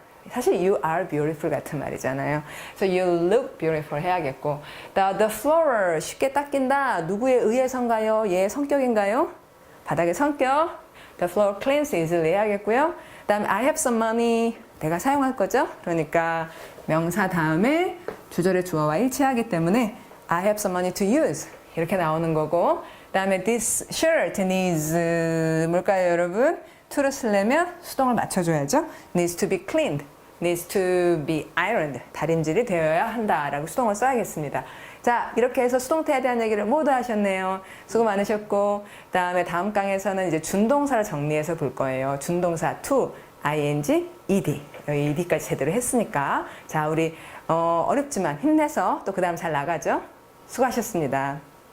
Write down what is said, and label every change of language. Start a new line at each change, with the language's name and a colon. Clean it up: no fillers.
Korean: 사실
English: you are beautiful
Korean: 같은 말이잖아요. 그래서
English: you look beautiful
Korean: 해야겠고.
English: The floor
Korean: 쉽게 닦인다. 누구에 의해서인가요? 얘의 성격인가요? 바닥의 성격.
English: The floor cleans easily
Korean: 해야겠고요. 그 다음에
English: I have some money.
Korean: 내가 사용할 거죠? 그러니까 명사 다음에 주절의 주어와 일치하기 때문에
English: I have some money to use.
Korean: 이렇게 나오는 거고. 그 다음에
English: this shirt needs
Korean: 뭘까요, 여러분? to를 쓰려면 수동을 맞춰줘야죠.
English: needs to be cleaned, needs to be ironed.
Korean: 다림질이 되어야 한다라고 수동을 써야겠습니다. 자, 이렇게 해서 수동태에 대한 얘기를 모두 하셨네요. 수고 많으셨고, 그다음에 다음 강에서는 이제 준동사를 정리해서 볼 거예요. 준동사 to, ing, ed. 여기 ed까지 제대로 했으니까. 자, 우리 어렵지만 힘내서 또 그다음 잘 나가죠. 수고하셨습니다.